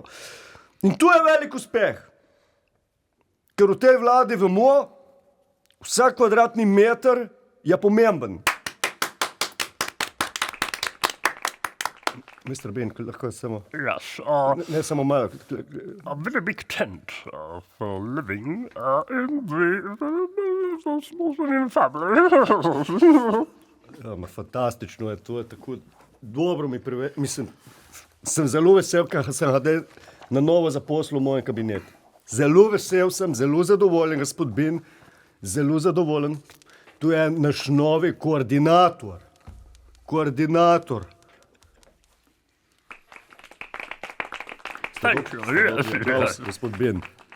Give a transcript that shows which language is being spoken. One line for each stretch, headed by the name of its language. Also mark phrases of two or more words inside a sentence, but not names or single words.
Slovenian: In tu je velik uspeh, ker v tej vladi vemo, vsak kvadratni meter je pomemben. Mr. Bean, lahko samo...
English: Yes,
Slovenian: Ne samo malo.
English: a very big tent for living in the small family.
Slovenian: Ja, fantastično je, to je tako dobro mi mislim, sem zelo vesel, ker sem ga na novo zaposlil v mojem kabinetu. Zelo vesel sem, zelo zadovoljen, gospod Bin, zelo zadovoljen. Tu je naš novi koordinator.
English: Thank you, yes, yes.
Slovenian: Gospod Bin.